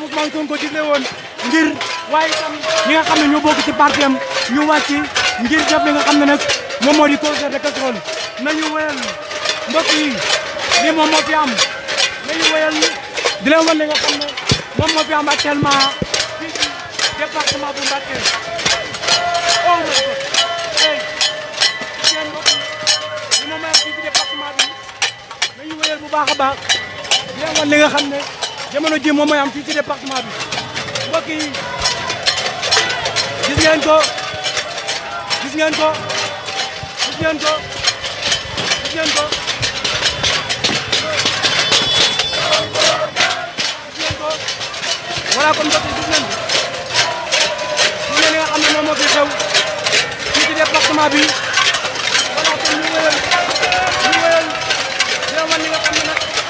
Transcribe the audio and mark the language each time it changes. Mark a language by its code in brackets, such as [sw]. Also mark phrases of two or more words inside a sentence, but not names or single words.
[wo] Ousmane Sonko digle woon ngir waaye itam ñi nga xam ne ñoo bokk ci parti am ñu wàcc ngir def li nga xam ne nag moom moo di [fr] concert de casserole [wo] nañu wéyal mbokk yi lii moom moo fi am nañu wéyal di leen wan li nga xam ne moom moo fi am actuellement fii ci département bu Mbacké [en] oh my God [wo] hey seen mbokk yi moom moo am fii ci département bi nañu wéyal bu baax a baax di leen wan li nga xam ne jamono ji moom mooy am fii ci département bi mbokk yi gis ngeen ko voilà kon mbokk yi gis ngeen li nga xam ne moom moo fi xew fii ci département bi voilà kon ñu wéyal dina wan li nga xam ne nag